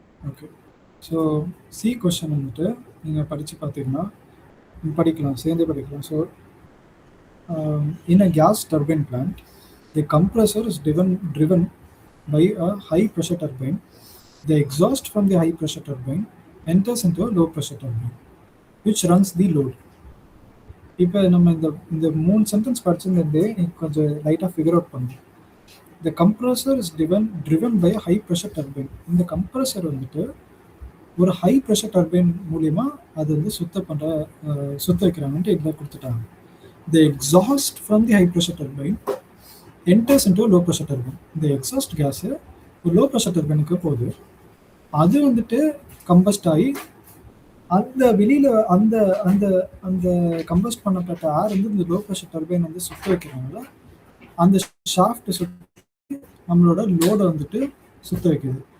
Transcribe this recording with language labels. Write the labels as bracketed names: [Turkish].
[Tamil] Okay, so C question வந்துட்டு நீங்கள் படித்து பார்த்தீங்கன்னா சேர்ந்தே படிக்கலாம். So in a gas turbine plant, [English] The compressor is driven by a high pressure turbine. The exhaust from the high pressure turbine enters into a low pressure turbine which runs the load. [Tamil] இப்போ நம்ம இந்த இந்த 3 sentence படிச்சிருந்தே கொஞ்சம் லைட்டாக figure out பண்ணுங்க. [English] The compressor is driven by a high pressure turbine. [Tamil] இந்த compressor வந்துட்டு ஒரு ஹை ப்ரெஷர் டர்பைன் மூலியமா அது வந்து சுத்த வைக்கிறாங்கன்ட்டு இதில் கொடுத்துட்டாங்க. [English] The exhaust from the high pressure turbine enters into a low pressure turbine. [Tamil] இந்த எக்ஸாஸ்ட் கேஸ் ஒரு லோ ப்ரெஷர் டர்பைனுக்கு போகுது. அது வந்துட்டு கம்பஸ்ட் ஆகி அந்த வெளியில அந்த அந்த அந்த கம்பஸ்ட் பண்ணப்பட்ட ஏர் வந்து இந்த லோ ப்ரெஷர் டர்பைன் வந்து சுத்த வைக்கிறாங்களா, அந்த ஷாஃப்ட் நம்மளோட லோடை வந்துட்டு சுத்த வைக்குது.